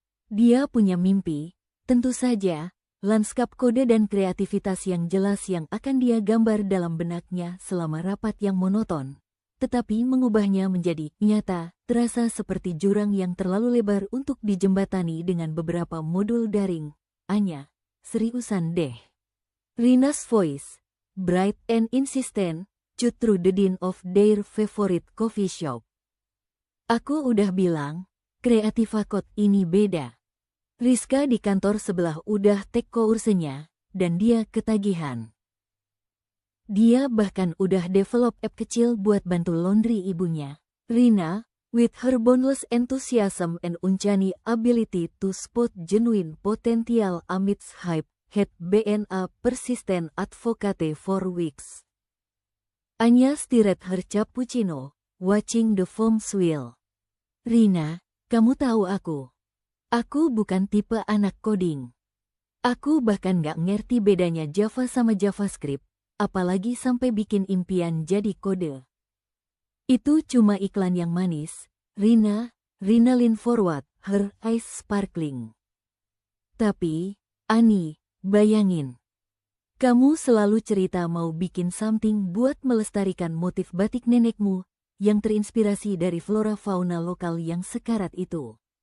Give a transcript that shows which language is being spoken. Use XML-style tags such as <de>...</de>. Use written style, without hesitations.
<id>Dia punya mimpi, tentu saja, lanskap kode dan kreativitas yang jelas yang akan dia gambar dalam benaknya selama rapat yang monoton, tetapi mengubahnya menjadi nyata, terasa seperti jurang yang terlalu lebar untuk dijembatani dengan beberapa modul daring. Anya, seriusan deh.</id> <en>Rina's voice, bright and insistent, cut through the din of their favorite coffee shop.</en> <id>Aku udah bilang, kreatif akot ini beda. Rizka di kantor sebelah udah</id> <en>take course-nya,</en> <id>dan dia ketagihan. Dia bahkan udah</id> <en>develop app</en> <id>kecil buat bantu laundry ibunya.</id> <en>Rina, with her boundless enthusiasm and uncanny ability to spot genuine potential amidst hype, had been a persistent advocate for weeks. Anya stirred her cappuccino, watching the foam swirl.</en> <id>Rina, kamu tahu aku. Aku bukan tipe anak coding. Aku bahkan gak ngerti bedanya Java sama JavaScript, apalagi sampai bikin impian jadi kode. Itu cuma iklan yang manis.</id> <en>Rina leaned forward, her eyes sparkling.</en> <id>Tapi, Ani, bayangin. Kamu selalu cerita mau bikin</id> <en>something</en> <id>buat melestarikan motif batik nenekmu, yang terinspirasi dari flora fauna lokal yang sekarat itu.</id>